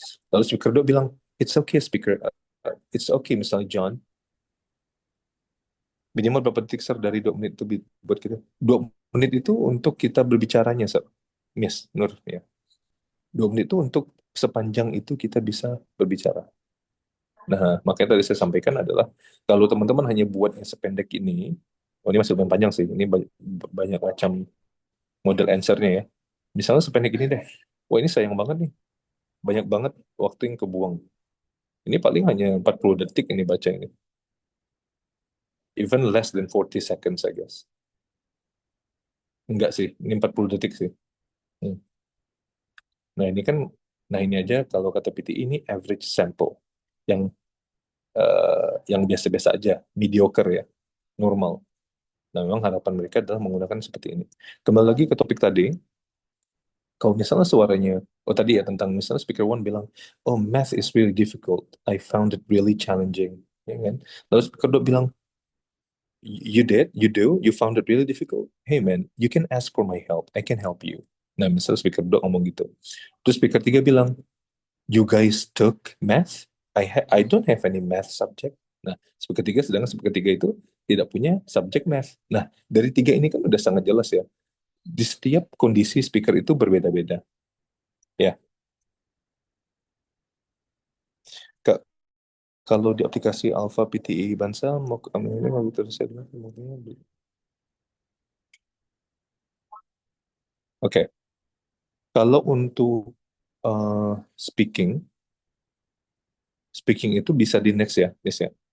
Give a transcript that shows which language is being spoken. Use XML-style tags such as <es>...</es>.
<id>Lalu speaker dua bilang, it's okay speaker.</id> <en>It's okay misalnya John.</en> <id>Minimal berapa detik sir dari 2 menit itu buat kita. 2 menit itu untuk kita berbicaranya sir. Miss Nur ya. 2 menit itu untuk sepanjang itu kita bisa berbicara. Nah, makanya tadi saya sampaikan adalah kalau teman-teman hanya buat yang sependek ini, oh ini masih lumayan panjang sih, ini banyak macam model answernya ya. Misalnya sependek ini deh, wah ini sayang banget nih, banyak banget waktu yang kebuang. Ini paling hanya 40 detik ini baca ini.</id> <en>Even less than 40 seconds, I guess.</en> <id>Enggak sih, ini 40 detik sih. Hmm. Nah ini kan, nah ini aja kalau kata PT ini average sample, yang yang biasa-biasa aja, mediocre ya, normal. Nah memang harapan mereka adalah menggunakan seperti ini. Kembali lagi ke topik tadi, kalau misalnya suaranya, oh tadi ya tentang misalnya speaker one bilang, oh math is really difficult, I found it really challenging, ya kan?</id> <en>Lalu speaker dua bilang, you found it really difficult. Hey man, you can ask for my help, I can help you. Nah misalnya speaker dua ngomong gitu. Terus speaker tiga bilang, you guys took math? I don't have any math subject.</en> <id>Nah, speaker tiga, sedangkan speaker tiga itu tidak punya subjek math. Nah, dari tiga ini kan udah sangat jelas ya. Di setiap kondisi speaker itu berbeda-beda. Ya, Kak, kalau di aplikasi Alpha PTI Bansa mau ke ini mau terus saya bilang, Oke, kalau untuk uh, speaking, speaking itu bisa di next ya, Miss ya.</id>